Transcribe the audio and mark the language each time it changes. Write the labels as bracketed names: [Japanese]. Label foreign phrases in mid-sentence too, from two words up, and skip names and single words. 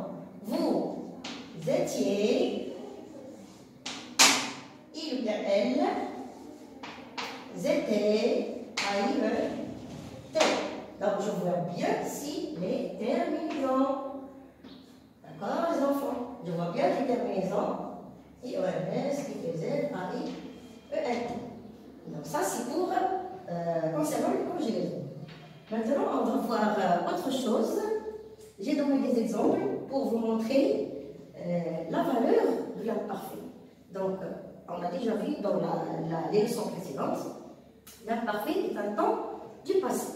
[French] Vous étiez, il ou elle, étaient, A-I-E-T. Donc je vois bien ici les terminaisons. D'accord les enfants? Je vois bien les terminaisons. I-O-N-S, I-T-Z, A-I-E-N. Donc ça c'est pour concernant les conjugaisons. Maintenant on va voir autre chose. J'ai donné des exemples pour vous montrer la valeur de l'imparfait. Donc, on a déjà vu dans les leçons précédentes, l'imparfait est un temps du passé.